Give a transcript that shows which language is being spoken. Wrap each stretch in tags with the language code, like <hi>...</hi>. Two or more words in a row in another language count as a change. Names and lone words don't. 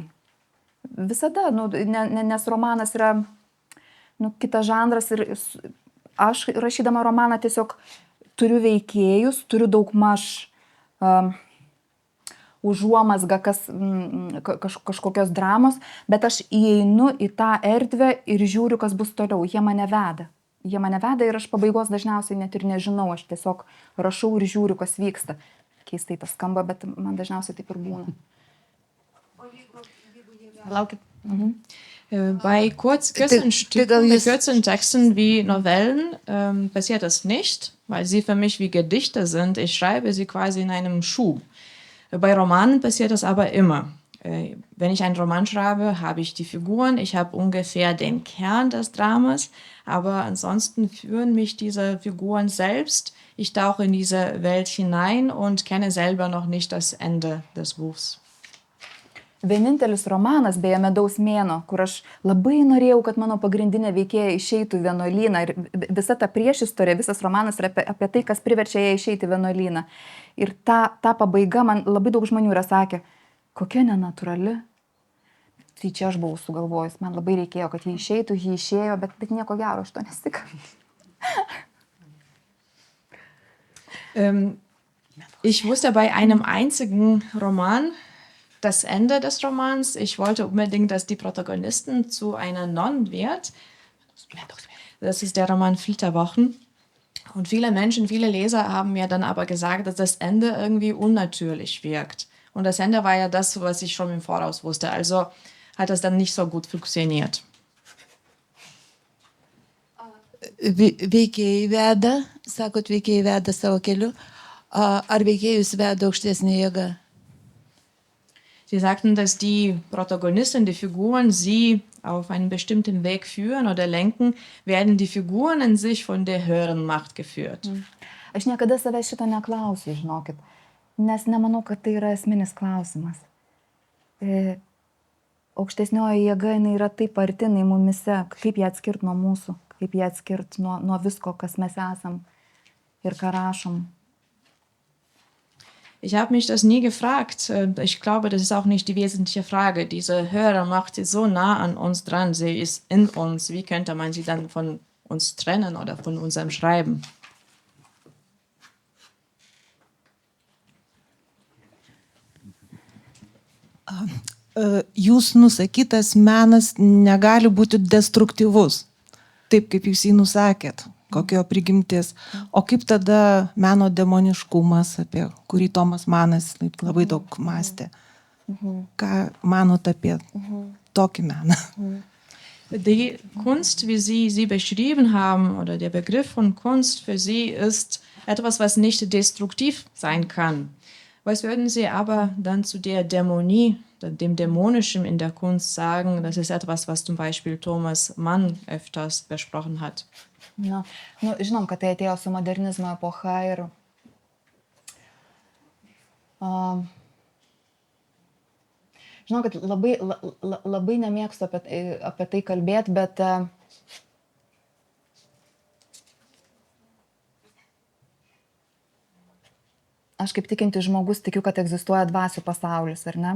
<lt>Visada, nes romanas yra kitas žanras ir aš rašydama romaną tiesiog turiu veikėjus, turiu daugmaž užuomazgą kažkokios dramos, bet aš įeinu į tą erdvę ir žiūriu, kas bus toliau. Jie mane veda ir aš pabaigos dažniausiai net ir nežinau, aš tiesiog rašau ir žiūriu, kas vyksta. Keistai tas skamba, bet man dažniausiai taip ir būna. Laukit.</lt> <de>Bei kürzeren Texten wie Novellen passiert das nicht, weil sie für mich wie Gedichte sind. Ich schreibe sie quasi in einem Schub. Bei Romanen passiert das aber immer. Wenn ich einen Roman schreibe, habe ich die Figuren, ich habe ungefähr den Kern des Dramas, aber ansonsten führen mich diese Figuren selbst. Ich tauche in diese Welt hinein und kenne selber noch nicht das Ende des Buchs.</de> <lt>Vienintelis romanas, beje, Medaus mėnuo, kur aš labai norėjau, kad mano pagrindinė veikėja išeitų į vienuolyną. Ir visa ta priešistorė, visas romanas yra apie tai, kas priverčia ją išeiti į vienuolyną. Ir ta pabaiga man labai daug žmonių yra sakę, kokia nenatūrali. Tai čia aš buvau sugalvojus, man labai reikėjo, kad jie išeitų, jie išėjo, bet nieko gero aš to nesitikau.</lt> <de>Ich wusste bei einem einzigen Roman das Ende des Romans. Ich wollte unbedingt, dass die Protagonistin zu einer Nonne wird. Das ist der Roman Flitterwochen. Und viele Menschen, viele Leser haben mir dann aber gesagt, dass das Ende irgendwie unnatürlich wirkt. Und das Ende war ja das, was ich schon im Voraus wusste. Also hat das dann nicht so gut funktioniert.</de> <lt>Veikėjai veda, sakot, veikėjai veda savo keliu. Ar veikėjus veda aukštesnė jėga?</lt> <de>Sie sagten, dass die Protagonisten, die Figuren, sie auf einen bestimmten Weg führen oder lenken, werden die Figuren in sich von der höheren Macht geführt.</de> <lt>Aš niekada savęs šito neklausiu, žinokit, nes nemanau, kad tai yra esminis klausimas. Aukštesnioji jėga, jinai yra taip arti, jinai mumise, kaip ją atskirt nuo mūsų, kaip ją atskirt nuo visko, kas mes esam ir ką rašom.</lt> <de>Ich habe mich das nie gefragt. Ich glaube, das ist auch nicht die wesentliche Frage. Diese Hörer macht sie so nah an uns dran. Sie ist in uns. Wie könnte man sie dann von uns trennen oder von unserem Schreiben?</de> <lt>Jūs nusakytas menas negali būti destruktyvus, taip kaip jūs jį nusakėt, kokio prigimtis. O kaip tada meno demoniškumas, apie kurį Tomas Manas labai daug mąstė? Ką manot apie tokį meną?</lt> <de>Die Kunst, wie Sie beschrieben haben, oder der Begriff von Kunst für Sie ist etwas, was nicht destruktiv sein kann. Was würden Sie aber dann zu der Dämonie, dem Dämonischen in der Kunst sagen? Das ist etwas, was zum Beispiel Thomas Mann öfters besprochen hat.</de> <lt>Na, nu, žinom, kad tai atėjo su modernizmo epocha ir žinau, kad labai nemėgstu apie tai kalbėti, bet aš kaip tikintis žmogus tikiu, kad egzistuoja dvasių pasaulis, ar ne?</lt>